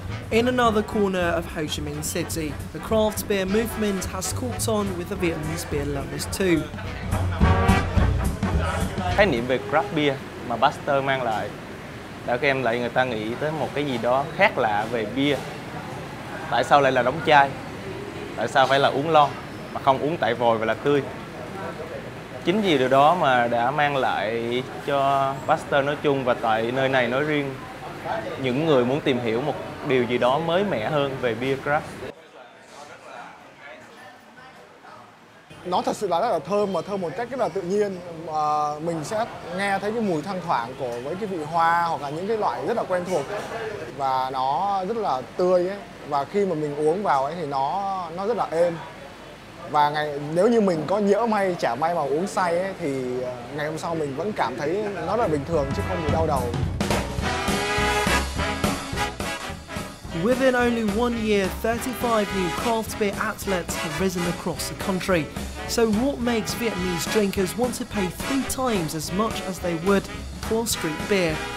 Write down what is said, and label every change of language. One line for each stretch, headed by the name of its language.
English: In another corner of Ho Chi Minh City, the craft beer movement has caught on with the Vietnamese beer lovers too.
Vietnamese: Khái niệm về craft beer mà Pasteur mang lại đã đem lại người ta nghĩ tới một cái gì đó khác lạ về bia. Tại sao lại là đóng chai? Tại sao phải là uống lon mà không uống tại vòi và là tươi? Chính vì điều đó mà đã mang lại cho Pasteur nói chung và tại nơi này nói riêng những người muốn tìm hiểu một điều gì đó mới mẻ hơn về beer craft. Nó thật sự là rất là thơm, mà thơm một cách rất là tự nhiên. Mình sẽ nghe thấy cái mùi thoang thoảng của với cái vị hoa hoặc là những cái loại rất là quen thuộc, và nó rất là tươi ấy. Và khi mà mình uống vào ấy thì nó rất là êm. Và nếu như mình có nhỡ may chả may mà uống say ấy, thì ngày hôm sau mình vẫn cảm thấy nó là bình thường chứ không bị đau đầu.
English: Within only 1 year, 35 new craft beer outlets have risen across the country. So what makes Vietnamese drinkers want to pay 3 times as much as they would for street beer?